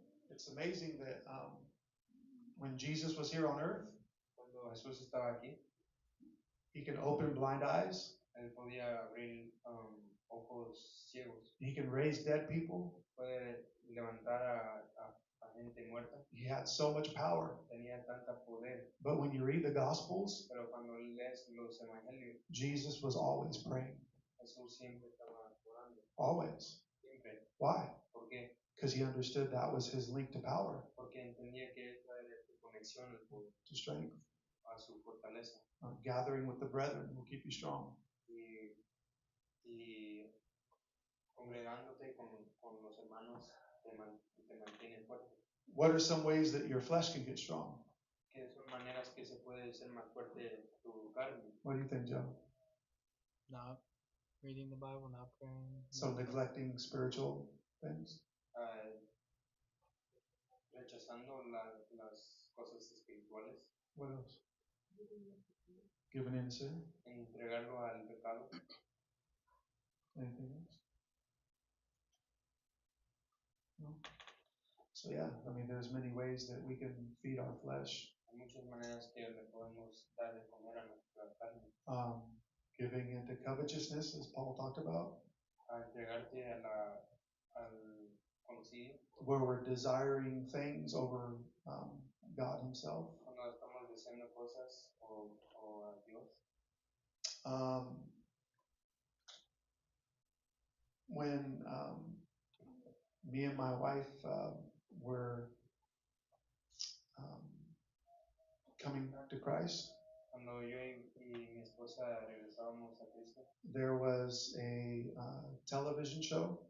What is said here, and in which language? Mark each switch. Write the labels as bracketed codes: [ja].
[en] It's amazing that when Jesus was here on earth, [es] Cuando Jesús estaba aquí, [en] he can open blind eyes. [es] él podía abrir ojos ciegos, [en] He can raise dead people. [es] puede levantar a gente muerta. [en] He had so much power. [es] Tenía tanta poder, [en] But when you read the Gospels, [es] pero cuando lees los evangelios, [en] Jesus was always praying. [es] Jesús siempre estaba orando, [en] Always. [es] siempre. [en] Why? [es] ¿Por qué? [en] Because he understood that was his link to power, [es] Porque entendía que esa era su conexión al poder, [en] to strength. [es] a su fortaleza. [en] Gathering with the brethren will keep you strong. [es] Y congregándote con los hermanos te mantienen fuerte. [en] What are some ways that your flesh can get strong? [es] Que son maneras que se puede ser más fuerte tu carne. [en] What do you think, Joe? Not reading the Bible, not praying. So neglecting spiritual things. [es] ah, rechazando las cosas espirituales, [en] What else? Giving in to sin. [es] entregarlo al pecado. [en] Anything else? No. So yeah, I mean, there's many ways that we can feed our flesh. [es] Hay muchas maneras que le podemos dar de comer a nuestra carne. [en] Giving into covetousness, as Paul talked about, [es] A entregarte al homicidio, [en] where we're desiring things over God Himself. [es] cuando estamos deseando cosas o a Dios. [en] When me and my wife were coming to Christ, [es] Cuando yo y mi esposa regresábamos a Cristo, [en] there was a television show.